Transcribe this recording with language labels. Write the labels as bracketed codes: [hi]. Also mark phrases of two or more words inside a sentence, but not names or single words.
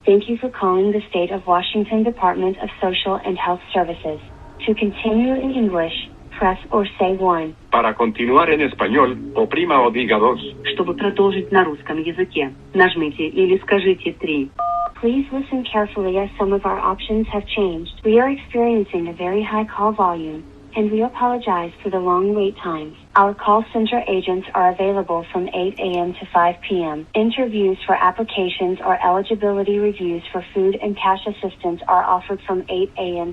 [en] Thank you for calling the State of Washington Department of Social and Health Services. To continue in English, press or say 1. [es] Para continuar en español, oprima o diga 2. [ru] Чтобы продолжить на русском языке, нажмите или скажите 3. [en] Please listen carefully as some of our options have changed. We are experiencing a very high call volume, and we apologize for the long wait times. Our call center agents are available from 8 a.m. to 5 p.m. Interviews for applications or eligibility reviews for food and cash assistance are offered from 8 a.m.